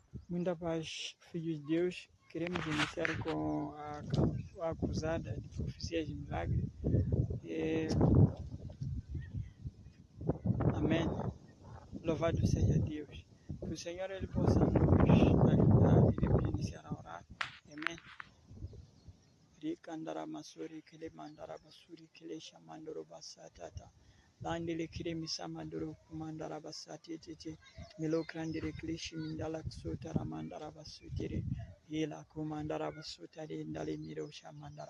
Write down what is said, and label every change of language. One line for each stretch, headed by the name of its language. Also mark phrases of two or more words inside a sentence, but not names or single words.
Portuguese: Muita paz, filhos de Deus. Queremos iniciar com a cruzada de profecias de milagre. Amém. Louvado seja Deus. Que o Senhor ele possa nos ajudar. Iremos iniciar a orar. Amém. Rikandara masuri kile mandara basuri kile shamandoro basatata. Landele kire misamandoro kumandara basati tete. Milo krandere kile shimindala kusotara mandara basutire. Ila kumandara basutare ndale miro shamandara.